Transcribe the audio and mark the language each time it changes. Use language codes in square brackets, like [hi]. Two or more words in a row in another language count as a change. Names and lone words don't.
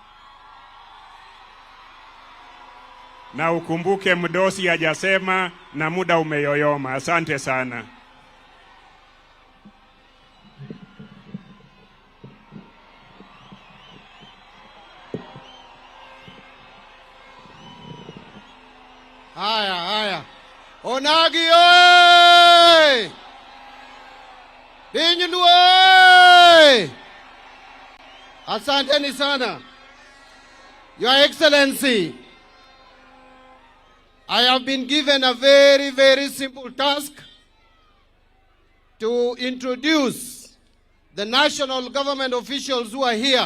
[sw] Na ukumbuke mdosi hajasema na muda umeyoyoma. Asante sana. Haya. [luo] Onagi oye! Piny Luo oye! [sw] Asanteni sana. [en] Your Excellency, I have been given a very, very simple task to introduce the national government officials who are here.